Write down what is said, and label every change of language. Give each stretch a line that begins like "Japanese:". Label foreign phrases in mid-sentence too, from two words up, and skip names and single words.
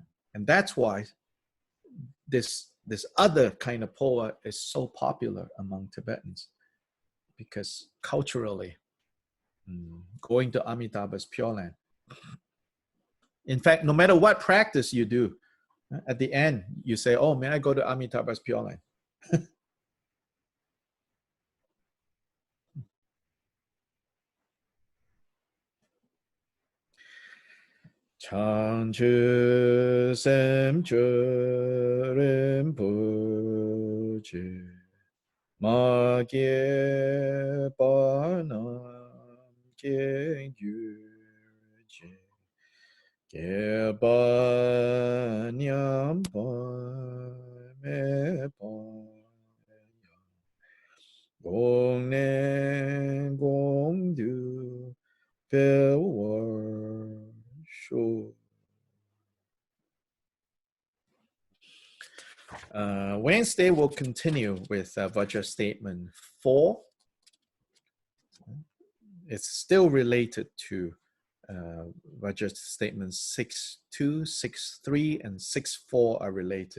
English: And that's why this other kind of poa is so popular among Tibetans, because culturally, going to Amitabha's Pure Land. In fact, no matter what practice you do, at the end, you say, oh, may I go to Amitabha's Pure Land?
Tibetan: བྱང་ཆུབ་ སེམས་མཆོག་ རིན་པོ་ཆེ་ མ་ སྐྱེས་ པ་ རྣམས་ སྐྱེ་ གྱུར་ ཅིག་ སྐྱེས་ པ་ ཉམས་ པ་ མེད་ པ གོང་ ནས་ གོང་ དུ་ འཕེལ་ བར་ ཤོག.
English: Wednesday we'll continue with Vajra statement 4. It's still related to Vajra statements 6.2, 6.3, and 6.4 are related.